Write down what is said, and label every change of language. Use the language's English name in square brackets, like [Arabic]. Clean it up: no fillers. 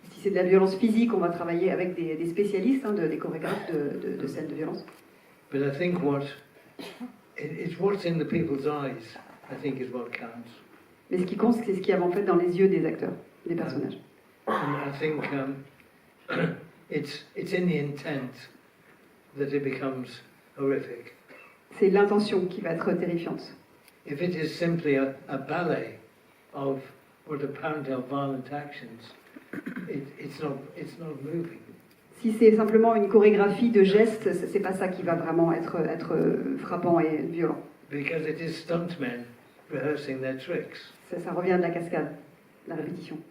[French] Si c'est de la violence physique, on va travailler avec des spécialistes, des chorégraphes de scènes de violence. [English] But I think it's what's in the people's eyes, I think, is what counts. [French] Mais ce qui compte, c'est ce qu'il y a en fait dans les yeux des acteurs, des personnages. [English] And I think it's in the intent that it becomes horrific. [French] C'est l'intention qui va être terrifiante. [English] If it is simply a ballet of what apparently are violent actions, it's not moving. [French] Si c'est simplement une chorégraphie de gestes, c'est pas ça qui va vraiment être frappant et violent. [English] Because it is stuntmen rehearsing their tricks. [French] Ça revient de la cascade, la répétition.